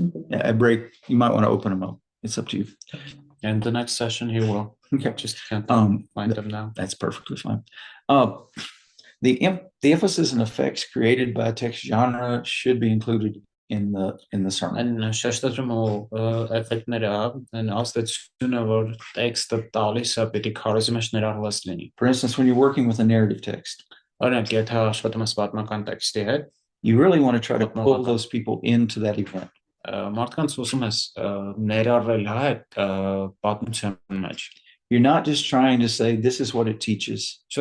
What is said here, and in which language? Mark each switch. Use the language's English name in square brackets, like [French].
[English] a break, you might want to open them up. It's up to you. And the next session he will. Okay. Just can't find them now. That's perfectly fine. The emphasis and effects created by text genre should be included in the sermon. [Armenian] And շեշտադրում ու էֆեկտները and աստեցությունը որ տեքստը տալիս է պիտի քարոզի մեջ ներառված լինի. [English] For instance, when you're working with a narrative text, [Armenian] Օրինակ, եթե աշխատում ես պատմական տեքստի հետ, [English] you really want to try to pull those people into that event. [Armenian] Մարդկանց ուզում ես ներառել այդ պատմության մեջ. [English] You're not just trying to say this is what it teaches.